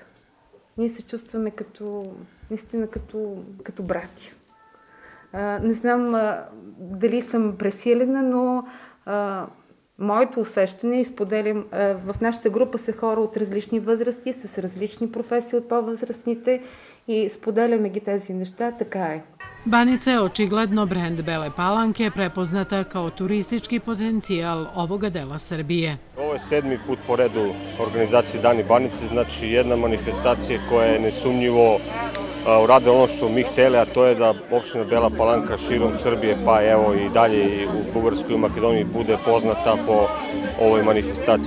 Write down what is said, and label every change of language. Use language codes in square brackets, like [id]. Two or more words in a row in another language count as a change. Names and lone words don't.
[bg] Ние се чувстваме наистина като братя. Не знам дали съм пресилена, но моето усещане, и споделям, в нашата група са хора от различни възрасти, с различни професии от по-възрастните и споделяме ги тези неща, така е. [sr] Banica je očigledno brend Bele Palanke, prepoznata kao turistički potencijal ovoga dela Srbije. Ovo je 7. put po redu organizacije Dani Banice, znači jedna manifestacija koja je nesumnjivo uradila ono što mi hteli, a to je da opština Bela Palanka širom Srbije, pa evo i dalje i u Bugarskoj i u Makedoniji bude poznata po ovoj manifestaciji.